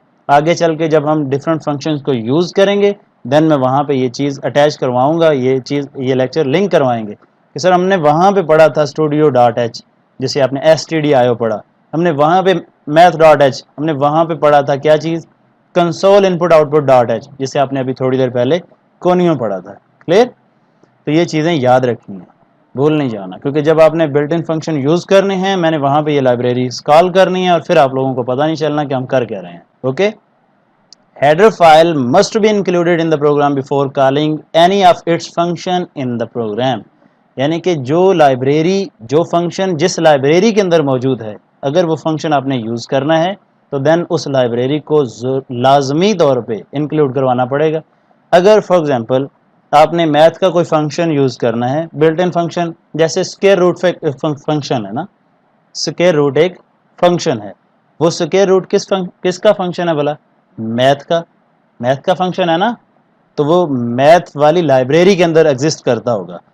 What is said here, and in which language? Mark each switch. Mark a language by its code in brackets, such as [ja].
[ur] آگے چل کے جب ہم ڈفرنٹ فنکشنز کو یوز کریں گے دین میں وہاں پہ یہ چیز اٹیچ کرواؤں گا، یہ لیکچر لنک کروائیں گے کہ سر ہم نے وہاں پہ پڑھا تھا اسٹوڈیو ڈاٹ ایچ، جسے آپ نے STDIO پڑھا، ہم نے وہاں پہ میتھ ڈاٹ ایچ، ہم نے وہاں پہ پڑھا تھا کیا چیز؟ کنسول ان put out put dot H, جسے آپ نے ابھی تھوڑی دیر پہلے کونیوں پڑھا تھا. کلیئر؟ تو یہ چیزیں یاد رکھنی ہیں، بھول نہیں جانا، کیونکہ جب آپ نے بلٹ ان فنکشن یوز کرنے ہیں میں نے وہاں پہ یہ لائبریریز کال کرنی ہے اور پھر آپ لوگوں کو پتہ نہیں چلنا کہ ہم کر کیا رہے ہیں. Okay. [en] Header file must be included in the program before calling any of its function in the program. [ur] یعنی کہ جو لائبریری، جو فنکشن جس لائبریری کے اندر موجود ہے، اگر وہ فنکشن آپ نے یوز کرنا ہے تو دین اس لائبریری کو لازمی طور پہ انکلوڈ کروانا پڑے گا. اگر فار ایگزامپل آپ نے میتھ کا کوئی فنکشن یوز کرنا ہے، بلٹ ان فنکشن، جیسے اسکیئر روٹ فنکشن ہے نا، اسکیئر روٹ ایک فنکشن ہے، وہ اسکیئر روٹ کس کا فنکشن ہے بلا؟ میتھ کا فنکشن ہے نا، تو وہ میتھ والی لائبریری کے اندر ایگزسٹ کرتا ہوگا.